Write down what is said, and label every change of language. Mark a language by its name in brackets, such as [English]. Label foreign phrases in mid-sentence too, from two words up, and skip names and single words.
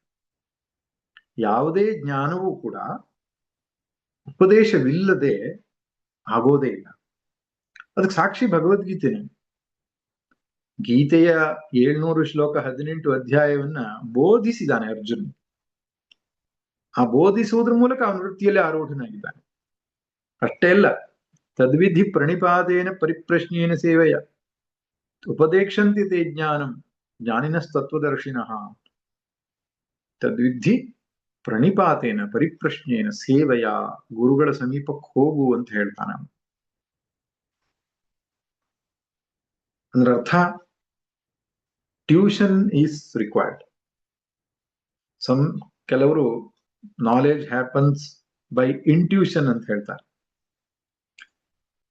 [Kannada] ಯಾವುದೇ ಜ್ಞಾನವೂ ಕೂಡ ಉಪದೇಶವಿಲ್ಲದೆ ಆಗೋದೇ ಇಲ್ಲ. ಅದಕ್ಕೆ ಸಾಕ್ಷಿ ಭಗವದ್ಗೀತೆನೆ. ಗೀತೆಯ 700 ಶ್ಲೋಕ 18 ಅಧ್ಯಾಯವನ್ನ ಬೋಧಿಸಿದಾನೆ ಅರ್ಜುನ್. ಆ ಬೋಧಿಸುವುದ್ರ ಮೂಲಕ ಅವನ ವೃತ್ತಿಯಲ್ಲಿ ಆರೂಢನಾಗಿದ್ದಾನೆ. ಅಷ್ಟೇ ಅಲ್ಲ, [Sanskrit] ತದ್ವಿಧಿ ಪ್ರಣಿಪಾತೇನ ಪರಿಪ್ರಶ್ನೇನ ಸೇವೆಯ ಉಪದೇಕ್ಷಂತಿ ತೇ ಜ್ಞಾನಂ ಜ್ಞಾನಿನಸ್ತತ್ವದರ್ಶಿನಃ. ತದ್ವಿಧಿ ಪ್ರಣಿಪಾತೇನ ಪರಿಪ್ರಶ್ನೇನ ಸೇವೆಯ, [Kannada] ಗುರುಗಳ ಸಮೀಪಕ್ಕೆ ಹೋಗು ಅಂತ ಹೇಳ್ತಾನೆ. ಅಂದ್ರೆ ಅರ್ಥ, [English] tuition is required. ಕೆಲವರು knowledge happens by intuition [Kannada] ಅಂತ ಹೇಳ್ತಾರೆ.